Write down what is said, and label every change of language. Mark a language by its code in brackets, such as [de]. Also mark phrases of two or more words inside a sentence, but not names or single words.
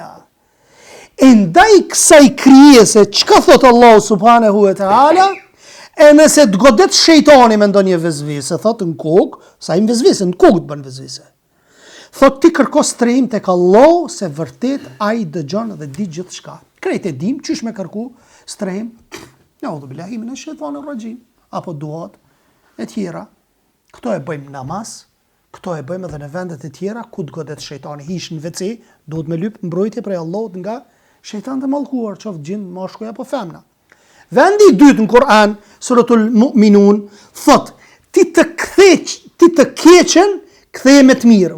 [sq] E ndaj kësaj krijese, çka thot Allahu [ar] سبحانه وتعالى? [sq] E nëse të godet shejtani me ndonjë vezvese, thot në kokë, sa i vezvese, në kokë të bën vezvese. Thot ti kërko strehim tek Allahu se vërtet ai dëgjon dhe di gjithçka. Krejt e dim çysh me kërku strehim. [ar] نعوذ بالله من الشيطان الرجيم, [sq] apo duat e tjera. Këto e bëjmë namaz, këto e bëjmë edhe në vendet e tjera ku të godet shejtani. Hish në WC, duhet me lyp mbrojtje prej Allahut nga shejtan të mallkuar, qoftë gjin, mashkuj apo femna. Vendi i dytë në Kur'an, suratul Mu'minun, thot, ti të keqen, ktheje me të mirë.